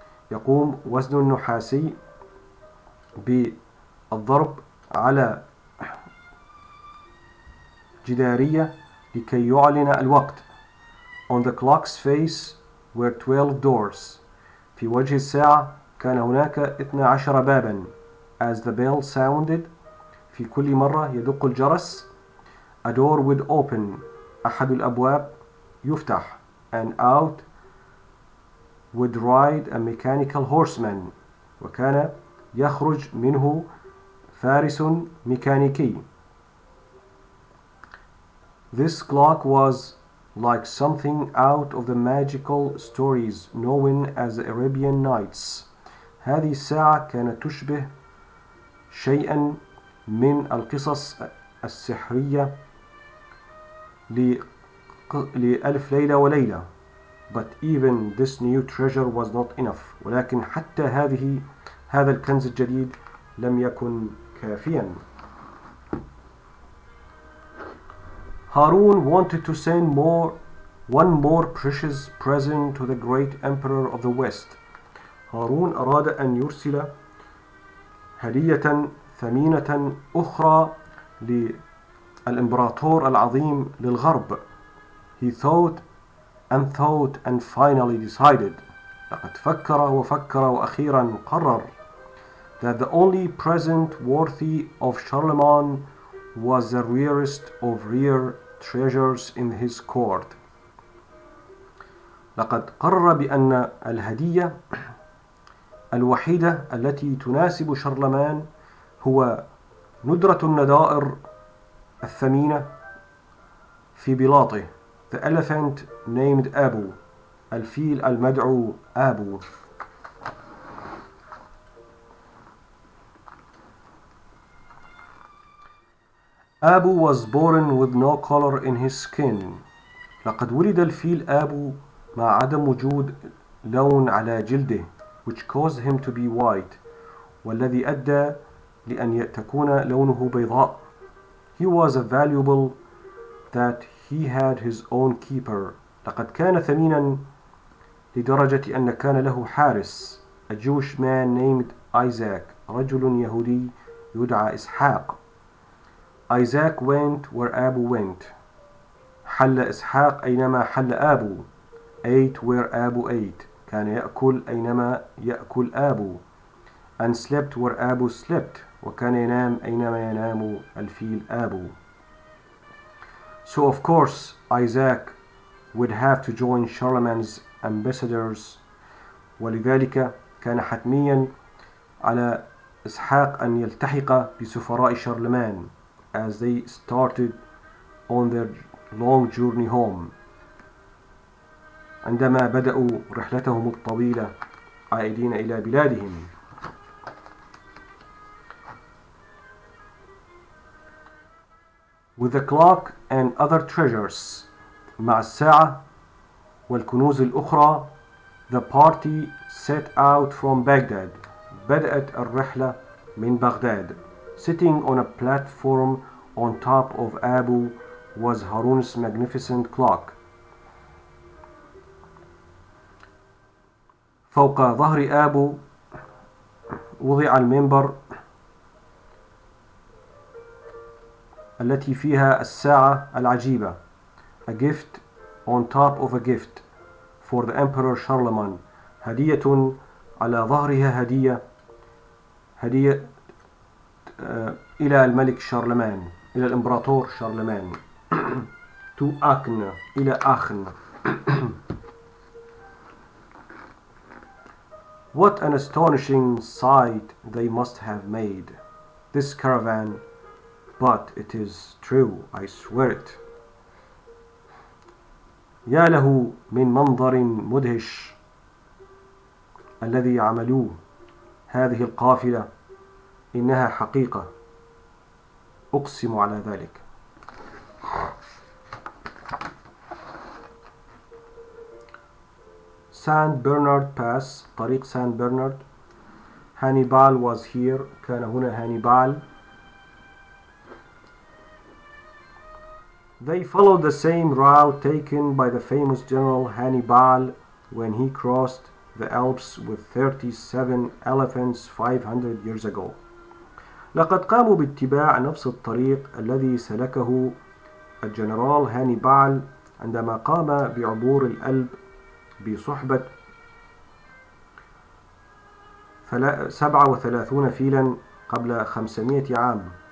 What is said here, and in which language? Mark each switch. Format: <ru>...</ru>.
<ar>يقوم وزن نحاسي بالضرب على جدارية لكي يعلن الوقت.</ar> <en>On the clock's face were 12 doors.</en> <ar>في وجه الساعة كان هناك 12 بابا.</ar> <en>As the bell sounded,</en> <ar>في كل مرة يدق الجرس,</ar> <en>a door would open.</en> <ar>أحد الأبواب يفتح.</ar> <en>And out would ride a mechanical horseman.</en> <ar>وكان يخرج منه فارس ميكانيكي.</ar> <en>This clock was like something out of the magical stories known as the Arabian Nights.</en> <ar>هذه الساعة كانت تشبه شيئا من القصص السحرية لألف ليلة وليلة.</ar> <en>But even this new treasure was not enough.</en> <ar>ولكن حتى هذا الكنز الجديد لم يكن كافيا.</ar> <en>Harun wanted to send one more precious present to the great emperor of the West.</en> <ar>هارون أراد أن يرسل هدية ثمينة أخرى للإمبراطور العظيم للغرب.</ar> <en>He thought and finally decided.</en> <ar>لقد فكر وفكر وأخيرا قرر</ar> <en>that the only present worthy of Charlemagne was the rarest of rare treasures in his court.</en> <ar>لقد قرر بأن الهدية الوحيدة التي تناسب شارلمان هو ندرة النضائر الثمينة في بلاطه.</ar> <en>The elephant named Abu.</en> <ar>الفيل المدعو آبو.</ar> <en>Abu was born with no color in his skin.</en> <ar>لقد ولد الفيل آبو مع عدم وجود لون على جلده,</ar> <en>which caused him to be white,</en> <ar>والذي أدى لأن تكون لونه بيضاء.</ar> <en>He was valuable that he had his own keeper.</en> <ar>لقد كان ثمينا لدرجة أن كان له حارس.</ar> <en>A Jewish man named Isaac.</en> <ar>رجل يهودي يدعى إسحاق.</ar> <en>Isaac went where Abu went.</en> <ar>حل إسحاق أينما حل آبو.</ar> <en>Ate where Abu ate.</en> <ar>كان يأكل أينما يأكل آبو.</ar> <en>And slept where Abu slept.</en> <ar>وكان ينام أينما ينام الفيل آبو.</ar> <en>So of course Isaac would have to join Charlemagne's ambassadors.</en> <ar>ولذلك كان حتميا على إسحاق أن يلتحق بسفراء شارلمان</ar> <en>as they started on their long journey home.</en> <ar>عندما بدأوا رحلتهم الطويلة عائدين إلى بلادهم.</ar> <en>With the clock and other treasures.</en> <ar>مع الساعة والكنوز الأخرى.</ar> <en>The party set out from Baghdad.</en> <ar>بدأت الرحلة من بغداد.</ar> <en>Sitting on a platform on top of Abu was Harun's magnificent clock.</en> <ar>فوق ظهر آبو وضع المنبر التي فيها الساعة العجيبة.</ar> <en>A gift on top of a gift for the Emperor Charlemagne.</en> <ar>هدية على ظهرها هدية إلى الملك شارلمان, إلى الإمبراطور شارلمان.</ar> <en>To Aachen,</en> <ar>إلى آخن.</ar> <en>What an astonishing sight they must have made, this caravan, but it is true, I swear it.</en> <ar>يا له من منظر مدهش الذي عملوه. هذه القافلة إنها حقيقة, أقسم على ذلك.</ar> <en>Saint Bernard Pass, طريق Saint Bernard. Hannibal was here.</en> <ar>كان هنا هانيبال.</ar> <en>They followed the same route taken by the famous general Hannibal when he crossed the Alps with 37 elephants 500 years ago.</en> <ar>لقد قاموا باتباع نفس الطريق الذي سلكه الجنرال هانيبال عندما قام بعبور الألب بصحبة 37 فيلا قبل 500 عام.</ar>